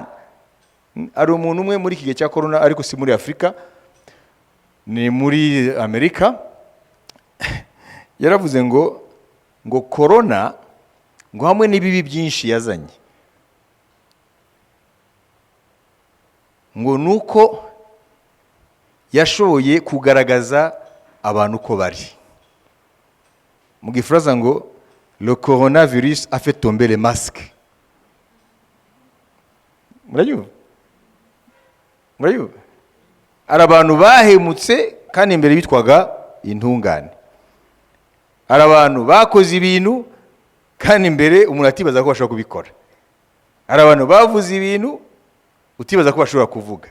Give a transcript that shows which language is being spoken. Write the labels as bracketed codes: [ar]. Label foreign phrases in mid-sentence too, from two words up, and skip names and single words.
[rw] Ari umuntu umwe muri iki gihe cya corona, ariko si muri Afrika, ni muri Amerika, yaravuze ngo corona ngo hamwe n'ibibi byinshi yazanye, ngo nuko yashoboye kugaragaza abantu uko bari. Mu gifaransa ngo [fr] le coronavirus a fait tomber les masques. [rw] Murayumva? Ari abantu bahemutse kandi imbere bitwaga intungane. Ari abantu bakoze ibintu kandi imbere umuntu atibaza ko bashobora kubikora. Ari abantu bavuze ibintu utibaza ko bashobora kuvuga.